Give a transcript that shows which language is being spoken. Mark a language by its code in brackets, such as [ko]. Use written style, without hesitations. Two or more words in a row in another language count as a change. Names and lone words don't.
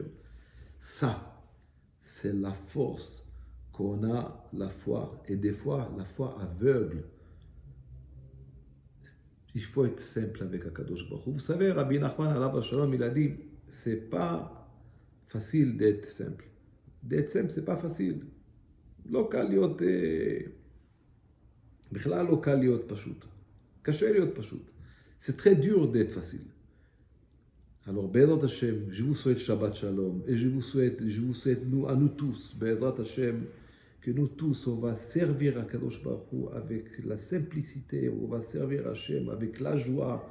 [fr] Ça, c'est la force qu'on a la foi, et des fois la foi aveugle. Il faut être simple avec [he] הקדוש ברוך הוא. [fr] Vous savez, Rabbi Nachman [he] עליו השלום, [fr] il a dit, c'est pas facile d'être simple. D'être simple, c'est pas facile. [he] לא קל להיות, בכלל לא קל להיות פשוט. קשה להיות פשוט. [fr] C'est très dur d'être facile. Alors, [he] בעזרת השם, [fr] je vous souhaite [he] שבת שלום [fr] et je vous souhaite à nous tous, [he] בעזרת השם, [fr] que nous tous, on va servir à [he] קדוש ברוך הוא [fr] avec la simplicité, on va servir Hashem avec la joie.